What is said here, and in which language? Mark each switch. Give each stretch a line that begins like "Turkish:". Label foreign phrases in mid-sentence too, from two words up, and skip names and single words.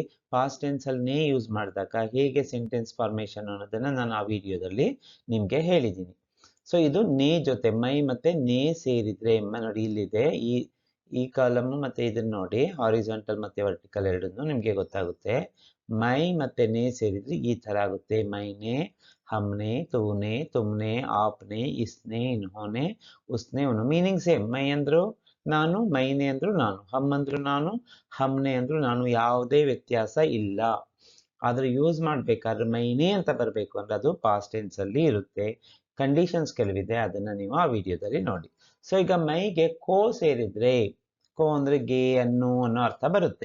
English: past tense
Kannada: ಅಲ್ಲಿ ನೇ ಯೂಸ್ ಮಾಡಿದಾಗ ಹೇಗೆ
English: sentence formation
Kannada: ಅನ್ನೋದನ್ನ ನಾನು ಆ ವಿಡಿಯೋದಲ್ಲಿ ನಿಮ್ಗೆ ಹೇಳಿದ್ದೀನಿ. ಸೊ ಇದು ನೇ ಜೊತೆ ಮೈ ಮತ್ತೆ ನೇ ಸೇರಿದ್ರೆ, ನೋಡಿ ಇಲ್ಲಿದೆ ಈ ಕಾಲಮ್ ಮತ್ತೆ ಇದನ್ನ ನೋಡಿ, ಹಾರಿಜಾಂಟಲ್ ಮತ್ತೆ ವರ್ಟಿಕಲ್ ಎರಡನ್ನು ನಿಮ್ಗೆ ಗೊತ್ತಾಗುತ್ತೆ. ಮೈ ಮತ್ತೆ ನೇ ಸೇರಿದ್ರೆ ಈ ತರ ಆಗುತ್ತೆ.
Hindi: ಮೈನೆ, हमने, तूने, तुमने, आपने, इसने, इन्होंने, उसने, उन्होंने.
English: meaning same.
Kannada: ಮೈ ಅಂದ್ರು ನಾನು, ಮೈನೆ ಅಂದ್ರು ನಾನು, ಹಮ್ ಅಂದ್ರು ನಾನು, ಹಮ್ನೆ ಅಂದ್ರು ನಾನು. ಯಾವುದೇ ವ್ಯತ್ಯಾಸ ಇಲ್ಲ. ಆದ್ರೆ ಯೂಸ್ ಮಾಡ್ಬೇಕಾದ್ರೆ ಮೈನೆ ಅಂತ ಬರ್ಬೇಕು ಅಂದ್ರೆ ಅದು
English: past tense
Kannada: ಅಲ್ಲಿ ಇರುತ್ತೆ. ಕಂಡೀಷನ್ಸ್ ಕೆಲವಿದೆ, ಅದನ್ನ ನೀವು ಆ ವಿಡಿಯೋದಲ್ಲಿ ನೋಡಿ. ಸೊ ಈಗ ಮೈಗೆ ಕೋ ಸೇರಿದ್ರೆ, ಕೋ ಅಂದ್ರೆ ಗೆ, ಅನ್ನೋ ಅರ್ಥ ಬರುತ್ತೆ.